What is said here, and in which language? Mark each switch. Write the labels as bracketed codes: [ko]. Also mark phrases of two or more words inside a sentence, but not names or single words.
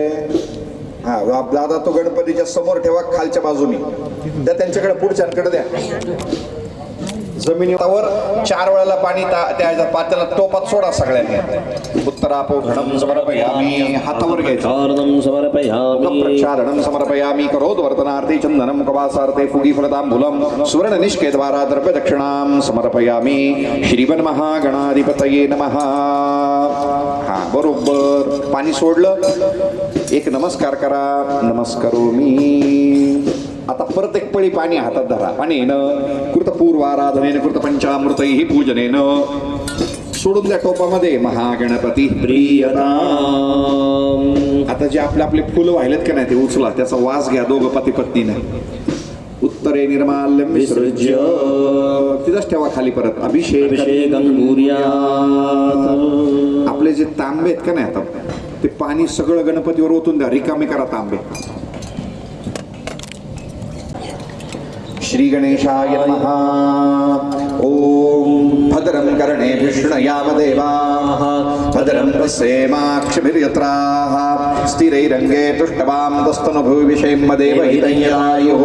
[mr] हा दादा तो गणपतीच्या समोर ठेवा खालच्या बाजूनी. त्या त्यांच्याकडे पुढच्यांकडे द्या. जमिनीवर 4 वेळेला पाणी त्या पात्याला टोपात सोडा सगळ्यांनी. [sa] उत्तरापोधनम समर्पयामि [mr] हातावर घ्यायचं. [sa] समर्पयामि प्रक्षालनम समर्पयामि करोद वर्तनार्थे चंदनम कवासार्थे फुगी फलतांबूलम सुवर्ण निष्केद्वारा द्रव्य दक्षिणाम समर्पयामि श्रीमन्महागणाधिपतये नमः. [mr] हा बरोबर पाणी सोडलं. एक नमस्कार करा. नमस्कारोमी. आता परत एक पळी पाणी हातात धरा. [sa] पाणीन कृतपूर्वाराधनेन कृत पंचामृतैः पूजनेन [mr] सोडून द्या टोपामध्ये. [sa] महागणपती प्रियताम. [mr] आता जे आपले फुलं वाहिलेत का नाही ते उचला. त्याचा वास घ्या दोघं पती पत्नीने. [sa] उत्तरे निर्माल्यम विसृज्य [mr] तिथंच ठेवा खाली. परत अभिषेक आपले जे तांबे आहेत का नाही आता ते पाणी सगळं गणपतीवर ओतून द्या. रिकामे करा तांबे. [sa] श्री गणेशाय नमः. ओम भद्रं कर्णेभिः शृणुयामदेवाः भद्रं पश्येमाक्षभिर्यत्राः स्थिरैरङ्गे तुष्टवामतस्तनुभुविषेमदेव हितञ्जदायुः.